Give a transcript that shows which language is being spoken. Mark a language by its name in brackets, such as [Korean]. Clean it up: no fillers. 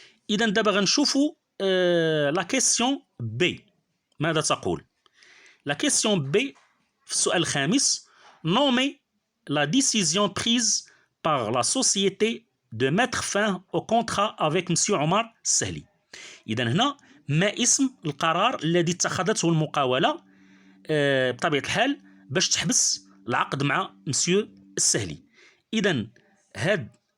[Arabic] إذن دابا غنشوفوا لا كيسيون بي ماذا تقول. لا كيسيون بي في السؤال الخامس، [French] nommer la décision prise par la société de mettre fin au contrat avec monsieur عمر السهلي. [Arabic] إذا هنا ما اسم القرار الذي اتخذته المقاولة بطبيعة الحال باش تحبس العقد مع مسيو السهلي. إذا هاد